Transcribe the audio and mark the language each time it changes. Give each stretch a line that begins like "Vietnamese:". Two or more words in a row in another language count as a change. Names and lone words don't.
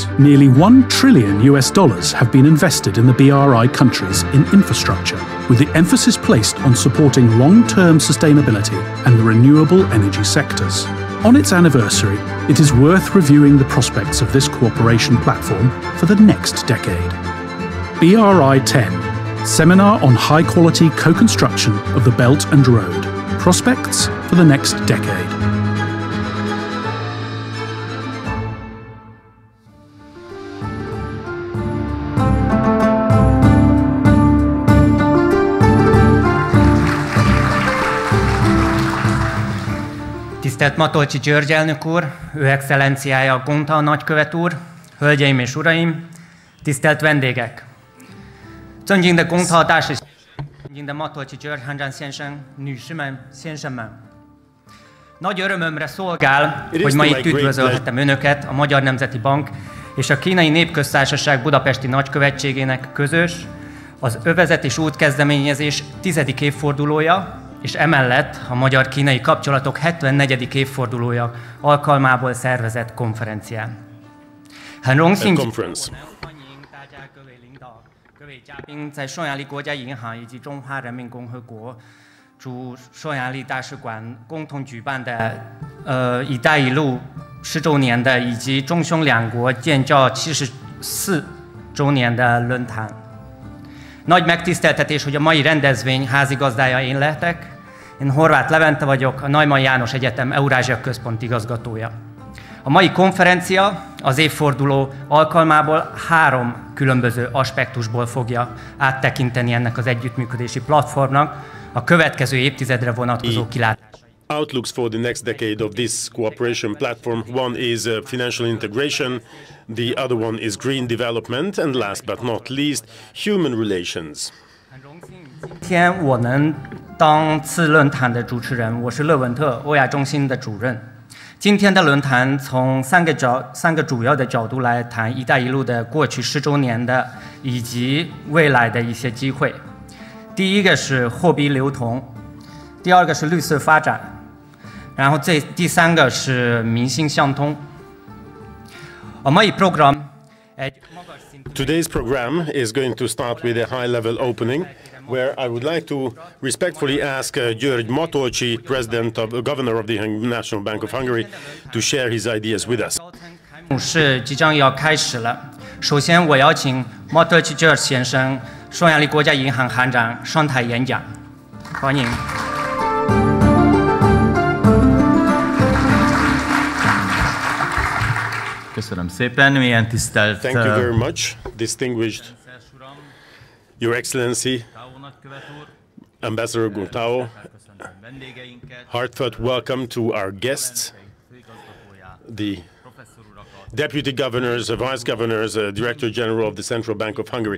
English: Nearly $1 trillion have been invested in the BRI countries in infrastructure, with the emphasis placed on supporting long-term sustainability and the renewable energy sectors. On its anniversary, it is worth reviewing the prospects of this cooperation platform for the next decade. BRI 10, Seminar on High-Quality Co-Construction of the Belt and Road, Prospects for the Next Decade.
Hungarian: Tisztelt Matolcsy György elnök úr, ő excellenciája Gong nagykövet úr, hölgyeim és uraim, tisztelt vendégek!
Chinese: 尊敬的公讨大使，尊敬的 Matolcsy György 汉长先生、女士们、先生们!
Hungarian: Nagy örömömre szolgál, hogy ma itt üdvözölhetem Önöket, a Magyar Nemzeti Bank és a Kínai Népköztársaság budapesti nagykövetségének közös, az övezet és útkezdeményezés 10. évfordulója, és emellett a magyar-kínai kapcsolatok 74. évfordulója alkalmából szervezett konferencián.
Chinese: 很荣幸欢迎大家各位领导、各位嘉宾在匈牙利国家银行以及中华人民共和国驻匈牙利大使馆共同举办的“一带一路”10周年的以及中匈两国建交74周年的论坛。
Hungarian: Nagy megtiszteltetés, hogy a mai rendezvény házigazdája én lehetek. Én Horváth Levente vagyok, a Neumann János Egyetem Eurázsia Központ igazgatója. A mai konferencia az évforduló alkalmából 3 különböző aspektusból fogja áttekinteni ennek az együttműködési platformnak a következő évtizedre vonatkozó kilátásait.
English: Outlooks for the next decade of this cooperation platform. One is financial integration, the other one is green development, and last but not least, human relations.
Chinese: 今天我能当次论坛的主持人，我是乐文特欧亚中心的主任。今天的论坛从三个主要的角度来谈“一带一路”的过去10周年的以及未来的一些机会。第一个是货币流通，第二个是绿色发展。然后第3个是民心相通。
English: Today's program is going to start with a high-level opening, where I would like to respectfully ask György Matolcsy, Governor of the National Bank of Hungary, to share his ideas with us.
Chinese: 开幕式即将要开始了。首先，我邀请 Matolcsy György 先生，匈牙利国家银行行长上台演讲，欢迎。
Hungarian: Köszönöm szépen, milyen tisztelt...
English: Thank you very much, distinguished Your Excellency, Ambassador Gong. Heartfelt welcome to our guests, the Deputy Governors, Vice Governors, Director General of the Central Bank of Hungary.